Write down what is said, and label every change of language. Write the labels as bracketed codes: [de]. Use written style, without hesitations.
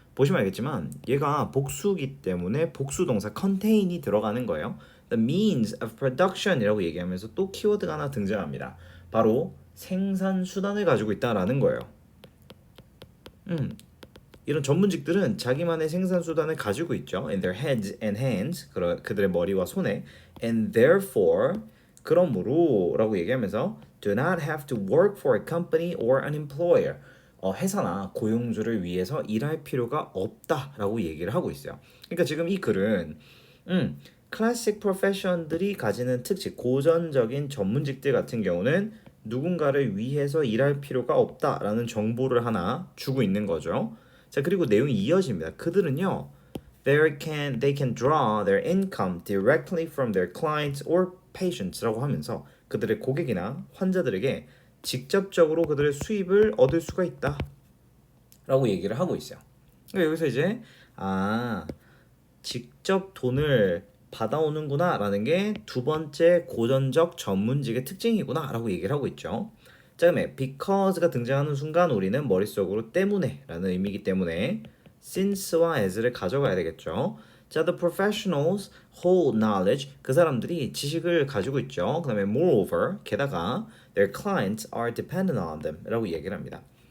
[ko] 보시면 알겠지만 얘가 복수기 때문에 복수 동사 contain이 들어가는 거예요. [en] The means of production [ko] 이라고 얘기하면서 또 키워드가 하나 등장합니다. 바로 생산 수단을 가지고 있다라는 거예요. 이런 전문직들은 자기만의 생산 수단을 가지고 있죠. [en] In their heads and hands, [ko] 그들의 머리와 손에. [en] And therefore, [ko] 그러므로라고 얘기하면서 [en] do not have to work for a company or an employer. [ko] 회사나 고용주를 위해서 일할 필요가 없다라고 얘기를 하고 있어요. 그러니까 지금 이 글은 클래식 프로페션들이 가지는 특징, 고전적인 전문직들 같은 경우는 누군가를 위해서 일할 필요가 없다라는 정보를 하나 주고 있는 거죠. 자, 그리고 내용이 이어집니다. 그들은요, [en] they can draw their income directly from their clients or patients [ko] 라고 하면서 그들의 고객이나 환자들에게 직접적으로 그들의 수입을 얻을 수가 있다라고 얘기를 하고 있어요. 그러니까 여기서 이제 직접 돈을 받아오는구나라는 게 두 번째 고전적 전문직의 특징이구나라고 얘기를 하고 있죠. 자, 그다음에 because가 등장하는 순간 우리는 머릿속으로 때문에라는 의미이기 때문에 since와 as를 가져가야 되겠죠. [en] 자, the professionals hold knowledge. [ko] 그 사람들이 지식을 가지고 있죠. [en] 그다음에 moreover, [ko] 게다가 [en] their clients are dependent on them [ko] 라고 얘기를 합니다.